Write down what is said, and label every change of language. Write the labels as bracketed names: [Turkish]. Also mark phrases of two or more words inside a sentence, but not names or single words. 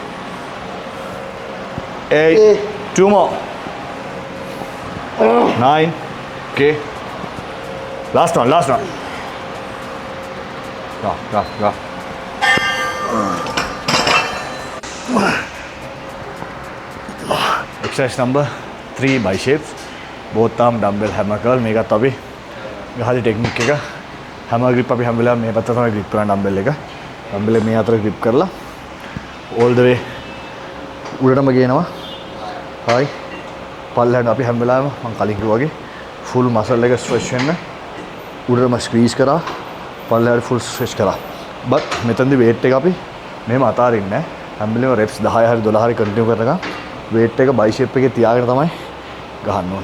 [English] 8, 2 more, 9, okay, last one, go. Exercise number 3 biceps. Both arm dumbbell hammer curl. [Sinhala] මේකත් අපි ගහලි ටෙක්නික් එක [English] hammer grip [Sinhala] අපි හැම වෙලාවෙම මේ පැත්ත තමයි grip කරන dumbbell එක. dumbbell එක මේ අතර grip කරලා [English] all the way [Sinhala] උඩටම ගේනවා. හයි. පල්ලෙහාට අපි හැම වෙලාවෙම මම කලින් කිව්වා වගේ [English] full muscle [Sinhala] එක stretch වෙන්න උඩටම squeeze කරා. පල්ලෙහාට [English] full stretch [Sinhala] කරා. but මෙතනදී weight එක අපි මෙහෙම අතාරින්නේ නැහැ. හැම වෙලේම reps 10 හරි 12 හරි continue කරනකම් weight එක bicep එකේ තියාගෙන තමයි ගහන්න ඕනේ.